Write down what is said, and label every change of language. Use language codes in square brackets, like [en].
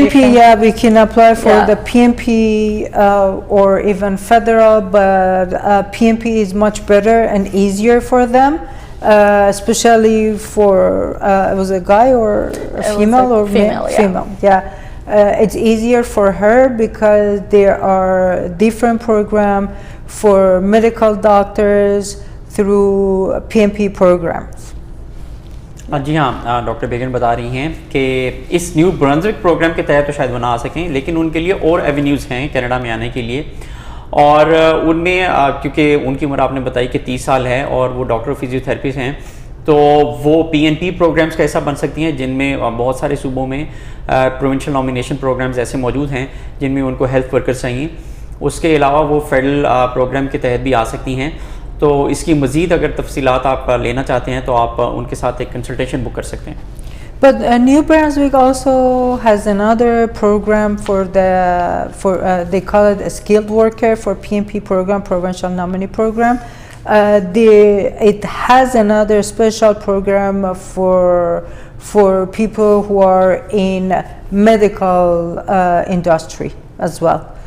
[en] PNP, we can apply for the PNP or even federal, but PNP is much better and easier for them, especially for, it was a guy or a female or female, female, yeah. It's easier for her because there are different programs for medical doctors through PNP programs. [hi] जी हाँ, doctor बेगन बता रही हैं कि इस new Brunswick programme के तहत तो शायद वो ना आ सकें, लेकिन उनके लिए और एवेन्यूज़ हैं कनाडा में आने के लिए। और उनमें क्योंकि उनकी उम्र आपने बताई कि 30 साल है और वो डॉक्टर फिजियोथेरेपिस्ट हैं, तो वो पीएनपी प्रोग्राम्स का हिस्सा बन सकती हैं, जिनमें बहुत सारे सूबों में प्रोविंशियल नॉमिनेशन प्रोग्राम्स ऐसे मौजूद हैं जिनमें उनको हेल्थ वर्कर्स चाहिए। उसके अलावा वो फेडरल प्रोग्राम के तहत भी आ सकती हैं। तो इसकी मज़ीद अगर तफसीलात आप लेना चाहते हैं तो आप उनके साथ एक कंसल्टेशन बुक कर सकते हैं। [en] But New Brunswick also has another program for they call it a skilled worker for PNP program, provincial nominee program. It has another special program for people who are in medical industry as well.